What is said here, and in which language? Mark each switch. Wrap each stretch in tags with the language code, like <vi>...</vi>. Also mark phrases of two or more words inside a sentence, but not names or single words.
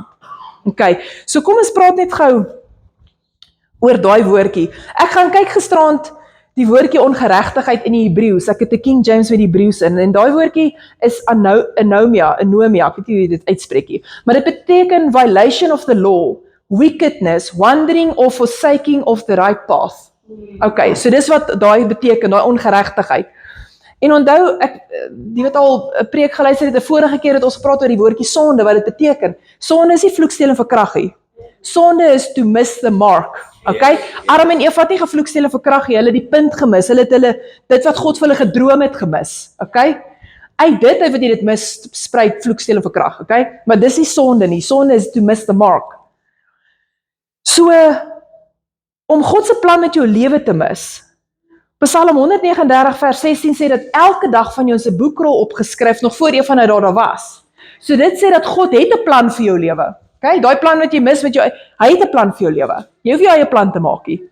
<af>Okay, so kom ons praat net gou oor daai woordjie. Ek gaan kyk gisterand die woordjie ongeregtigheid in die Hebreëus. Ek het 'n King James met die Hebreëus in, en daai woordjie is anomia, ek weet nie hoe jy dit uitspreek nie, maar dit beteken</af> <en>violation of the law, wickedness, wandering or forsaking of the right path.</en> <af>Okay, so dis wat daai beteken, daai ongeregtigheid. En onthou, die wat al 'n preek geluister het, 'n vorige keer het ons gepraat oor die woordjie sonde, wat dit beteken. Sonde is nie vloek, steel en verkrag nie. Sonde is</af> <en>to miss the mark.</en> <af>Okay? Adam en Eva het nie gevloek, steel en verkrag nie, hulle het die punt gemis, hulle het dit wat God vir hulle gedroom het gemis. Okay? Uit dit wat jy dit mis, spruit vloek, steel en verkrag. Okay? Maar dis nie sonde nie, sonde is</af> <en>to miss the mark.</en> <af>So, om God se plan met jou lewe te mis, Psalm 139 vers 16 sê dat elke dag van jou in 'n boekrol opgeskryf, nog voor een van hulle daar was. So dit sê dat God het 'n plan vir jou lewe. Okay? Daai plan wat jy mis met jou, hy het 'n plan vir jou lewe. Jy hoef nie jou eie plan te maak nie.</af>